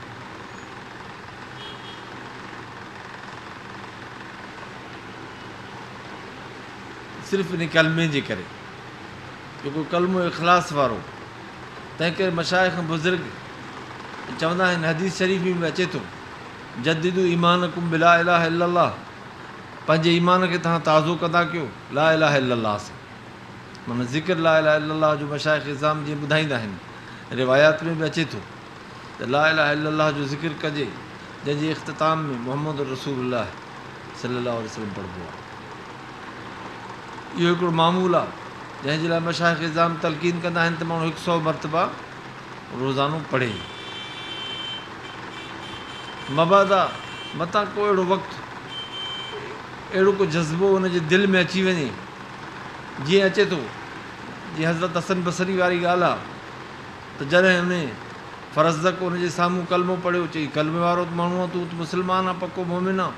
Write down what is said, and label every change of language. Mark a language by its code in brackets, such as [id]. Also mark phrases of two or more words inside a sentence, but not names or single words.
[sd] सिर्फ़ु इन कलमे जे करे, जेको कलमो इख़लास वारो, तंहिं करे मशाइख़ बुज़ुर्ग चवंदा आहिनि, हदीस शरीफ़ में अचे थो [ar] جددوا إيمانكم بلا إله إلا الله, [sd] पंहिंजे ईमान खे तव्हां ताज़ो कंदा कयो [ar] لا إله إلا الله [sd] से, माना ज़िक्र [ar] لا إله إلا الله [sd] जो मशाइख़ इज़ाम जीअं ॿुधाईंदा आहिनि, रिवायात में बि अचे थो त [ar] لا إله إلا الله [sd] जो ज़िक्र कजे जंहिंजे इख़्तिताम में [ar] محمد رسول الله صلى الله عليه وسلم [sd] पढ़िबो आहे। इहो हिकिड़ो मामूल आहे जंहिंजे लाइ मशाइख़ इज़ाम तलक़ीन कंदा आहिनि त माण्हू 100 मरतबा रोज़ानो पढ़े। मबादा मतां को अहिड़ो वक़्तु, अहिड़ो को जज़्बो हुनजे दिलि में अची वञे, जीअं अचे थो जीअं हज़रत हसन बसरी वारी ॻाल्हि आहे त जॾहिं हुन फ़रज़क हुनजे साम्हूं कलमो पढ़ियो, चई कलमे वारो माण्हू आहे, तूं त मुस्लमान आहे, पको मोमिन आहे।